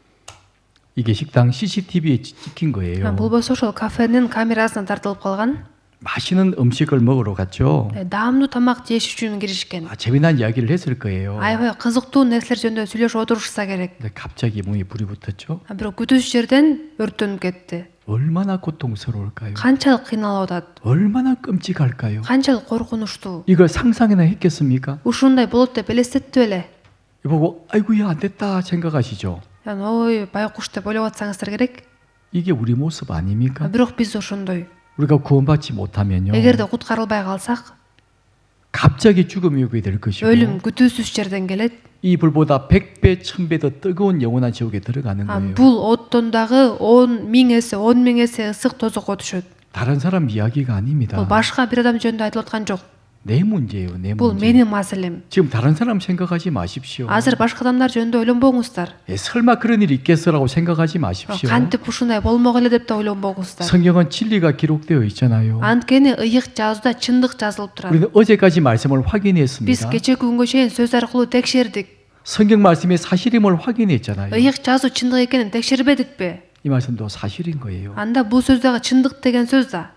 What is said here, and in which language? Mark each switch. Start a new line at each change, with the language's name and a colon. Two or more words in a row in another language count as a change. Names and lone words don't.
Korean: 이게 식당 CCTV에 찍힌 거예요.
Kyrgyz: бул болсо ошол кафенин камерасына тартылып калган.
Korean: 맛있는 음식을 먹으러 갔죠.
Kyrgyz: даамдуу тамак жеш үчүн киришкен.
Korean: 재미난 이야기를 했을 거예요.
Kyrgyz: Аябай кызыктуу нерселер жөнүндө сүйлөшүп отурушса керек.
Korean: 근데 갑자기 몸에 불이 붙었죠.
Kyrgyz: Бирок күтүүсүз жерден өрттөнүп кетти.
Korean: 얼마나 고통스러울까요?
Kyrgyz: Канчалык кыйналып атат.
Korean: 얼마나 끔찍할까요?
Kyrgyz: Канчалык коркунучтуу.
Korean: 이걸 상상이나 했겠습니까?
Kyrgyz: Ушундай болот деп элестетти беле?
Korean: 보고 아이고야 안 됐다 생각하시죠.
Kyrgyz: Ой, байкуш деп ойлоп атсаңыздар керек.
Korean: 이게 우리 모습 아닙니까?
Kyrgyz: Бирок биз ошондой.
Korean: 우리가 구원받지 못하면요.
Kyrgyz: Эгерде куткарылбай калсак,
Korean: 갑자기 죽음이 오게 될 것이고
Kyrgyz: өлүм күтүүсүз жерден келет.
Korean: 이 불보다 100배, 1000배 더 뜨거운 영원한 지옥에 들어가는 거예요.
Kyrgyz: Бул оттон дагы 10.000 эсе, 10.000 эсе ысык тозокко түшөт.
Korean: 다른 사람 이야기가 아닙니다.
Kyrgyz: Бул башка бир адам жөнүндө айтылып аткан жок.
Korean: 내 문제예요. 내
Kyrgyz: Бул
Korean: 문제.
Kyrgyz: менин маселем.
Korean: 지금 다른 사람 생각하지 마십시오.
Kyrgyz: Азыр башка адамдар жөнүндө ойлонбоңуздар.
Korean: 설마 그런 일이 있겠어라고 생각하지 마십시오.
Kyrgyz: Кантип ушундай болмок эле деп да ойлонбоңуздар.
Korean: 성경은 진리가 기록되어 있잖아요.
Kyrgyz: Анткени ыйык жазууда чындык жазылып турат.
Korean: 우리는 어제까지 말씀을
Kyrgyz: Биз
Korean: 확인했습니다.
Kyrgyz: кечээ күнгө чейин сөз аркылуу текшердик.
Korean: 성경 말씀의 사실임을 확인했잖아요.
Kyrgyz: Ыйык жазуу чындык экенин текшербедикпи?
Korean: 이 말씀도 사실인 거예요.
Kyrgyz: Анда бул сөз дагы чындык деген сөз да.